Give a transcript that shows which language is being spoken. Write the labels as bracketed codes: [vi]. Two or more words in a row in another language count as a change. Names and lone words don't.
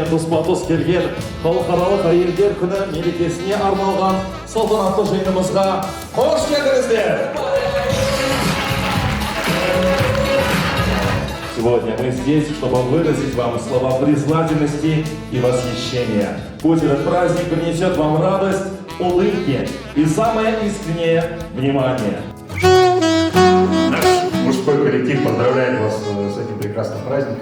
[kk] тұспа-тұс келген халықаралық әйелдер күні мерекесіне арналған салтанатты жиынымызға қош келдіңіздер! [ru] Сегодня мы здесь, чтобы выразить вам слова признательности и восхищения. Пусть этот праздник принесет вам радость, улыбки и самое искреннее внимание. Наш мужской коллектив поздравляет вас с этим прекрасным праздником.